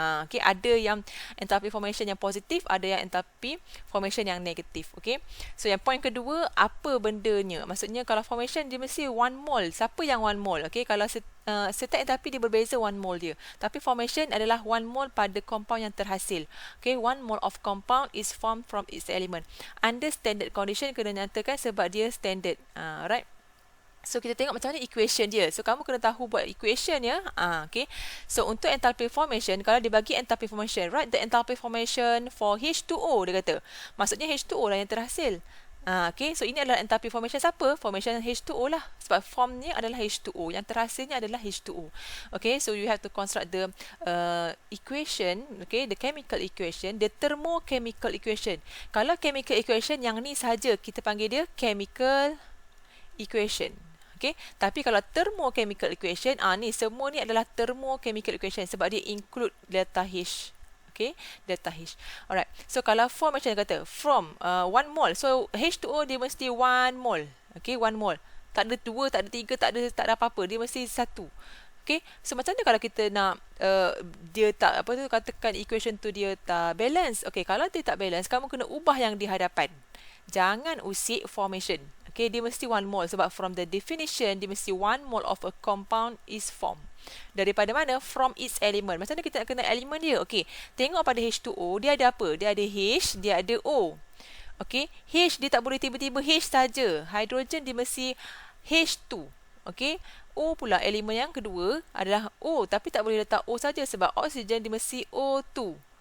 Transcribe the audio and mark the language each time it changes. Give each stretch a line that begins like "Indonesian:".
Malay: Okay, ada yang enthalpy formation yang positif, ada yang enthalpy formation yang negatif. Okay, so yang point kedua, apa bendanya? Maksudnya kalau formation dia mesti 1 mole. Siapa yang 1 mole? Okay, kalau setiap enthalpy dia berbeza 1 mole dia. Tapi formation adalah 1 mole pada compound yang terhasil.
English: Okay, 1 mole of compound is formed from its element. Under standard condition
Malay: kena nyatakan sebab dia standard. Right? So kita tengok macam mana equation dia. So kamu kena tahu buat equation ya. Okay. So untuk enthalpy formation, kalau dibagi enthalpy formation,
English: write the enthalpy formation for H2O
Malay: dia kata. Maksudnya H2O lah yang terhasil. Okay. So ini adalah enthalpy formation siapa? Formation H2O lah. Sebab formnya adalah H2O. Yang terhasilnya adalah H2O.
English: Okay. So you have to construct the equation. Okay. The chemical equation. The thermochemical equation.
Malay: Kalau chemical equation yang ni sahaja kita panggil dia chemical equation. Okay. Tapi kalau thermochemical equation, ni semua ni adalah thermochemical equation sebab dia include delta H. Okay, delta H. Alright. So kalau form macam kata from 1 mole. So H2O dia mesti 1 mole. Okay, 1 mole. Tak ada 2, tak ada 3, tak ada apa-apa. Dia mesti 1. Okay. So macam mana kalau kita nak dia tak katakan equation tu dia tak balance. Okay, kalau dia tak balance, kamu kena ubah yang di hadapan. Jangan usik formation. Okay, dia mesti 1 mole sebab
English: from the definition
Malay: dia mesti
English: 1 mole of a compound is formed.
Malay: Daripada mana?
English: From its element.
Malay: Macam mana kita nak kenal elemen dia? Okay, tengok pada H2O, dia ada apa? Dia ada H, dia ada O. Okay, H dia tak boleh tiba-tiba H saja. Hydrogen dia mesti H2. Okay, O pula elemen yang kedua adalah O, tapi tak boleh letak O saja sebab oksigen dia mesti O2.